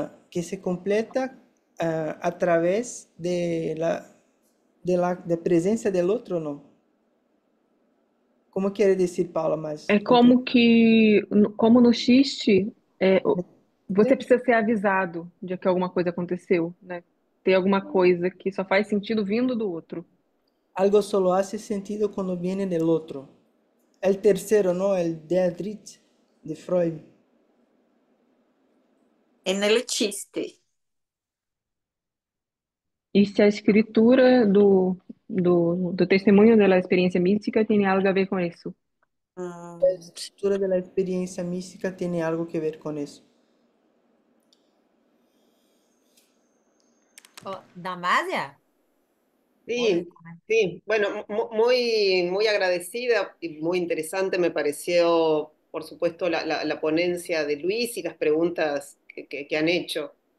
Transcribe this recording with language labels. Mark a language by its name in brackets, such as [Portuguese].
[Spanish] Que se completa a través de presencia del otro, ¿no? ¿Cómo quiere decir, Paula, más? [Portuguese] É como no xiste, você precisa ser avisado de que alguma coisa aconteceu, né? Ter alguma coisa que só faz sentido vindo do outro. [Spanish] Algo solo hace sentido cuando viene del otro. El tercero, ¿no? El Dietrich de Freud. En el chiste. [Portuguese] E se a escritura do testemunho da experiência mística tem algo a ver com isso? [Spanish] La estructura de la experiencia mística tiene algo que ver con eso. Damásia? Sí, sí, bueno, muy agradecida y muy interesante me pareció, por supuesto, la ponencia de Luis y las preguntas que han hecho.